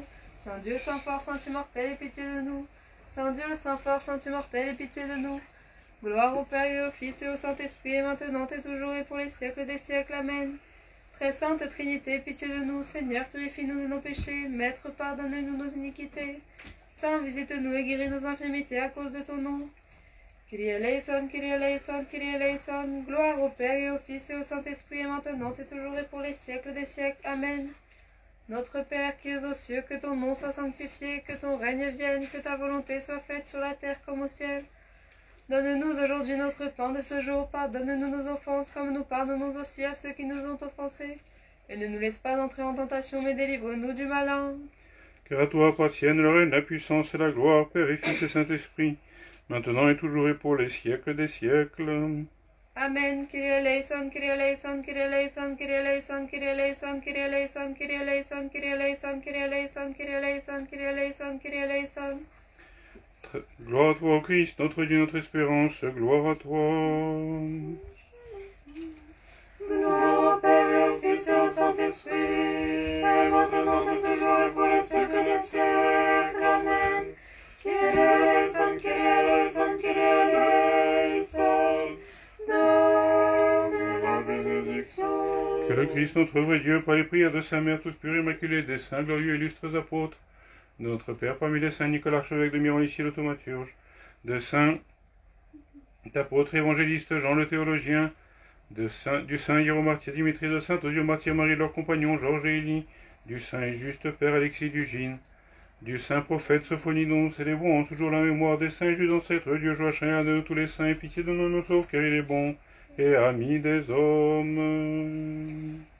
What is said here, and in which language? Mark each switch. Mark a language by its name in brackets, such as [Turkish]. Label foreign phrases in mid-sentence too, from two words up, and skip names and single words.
[French] Saint Dieu, Saint fort, Saint immortel, aie pitié de nous. Saint Dieu, Saint fort, Saint immortel, aie pitié de nous. Gloire au Père et au Fils et au Saint-Esprit, et maintenant et toujours et pour les siècles des siècles. Amen. Très sainte Trinité, pitié de nous. Seigneur, purifie-nous de nos péchés. Maître, pardonne-nous nos iniquités. Saint, visite-nous et guéris nos infirmités à cause de ton nom. [Greek] Κύριε ἐλέησον, Κύριε ἐλέησον, Κύριε ἐλέησον. [French] Gloire au Père et au Fils et au Saint-Esprit, et maintenant et toujours et pour les siècles des siècles. Amen. Notre Père qui es aux cieux, que ton nom soit sanctifié, que ton règne vienne, que ta volonté soit faite sur la terre comme au ciel. Donne-nous aujourd'hui notre pain de ce jour, pardonne-nous nos offenses comme nous pardonnons aussi à ceux qui nous ont offensés. Et ne nous laisse pas entrer en tentation, mais délivre-nous du malin. Car à toi appartiennent le règne, la puissance et la gloire, Père et Fils et Saint-Esprit, maintenant et toujours et pour les siècles des siècles. Amen. [Greek] Κύριε ἐλέησον, Κύριε ἐλέησον, Κύριε ἐλέησον, Κύριε ἐλέησον, Κύριε ἐλέησον, Κύριε ἐλέησον, Κύριε ἐλέησον, Κύριε ἐλέησον, Κύριε ἐλέησον, Κύριε ἐλέησον, Κύριε ἐλέησον, Κύριε ἐλέησον. [French] Gloire à toi, ô Christ, notre Dieu, notre espérance, gloire à toi. Gloire au Père et au Fils et au Saint-Esprit, et maintenant et toujours et pour les siècles des siècles. Amen. [Greek] Κύριε ἐλέησον, Κύριε ἐλέησον, Κύριε ἐλέησον. [French] Donne la bénédiction. Que le Christ, notre vrai Dieu, par les prières de sa mère toute pure et immaculée, des saints glorieux et illustres apôtres, de notre Père parmi les saints Nicolas, archevêque de Miron, ici le thaumaturge, de saint apôtre évangéliste Jean le théologien, du saint Hiéro martyr Dimitri, de saint Osios martyr Marie, leurs compagnons Georges et Élie, du saint et juste père Alexis Dugine, du saint prophète Sophonie, dont nous célébrons en ce jour la mémoire des saints et justes ancêtres, Dieu joie chacun de tous les saints, et pitié de nous sauve, car il est bon et ami des hommes.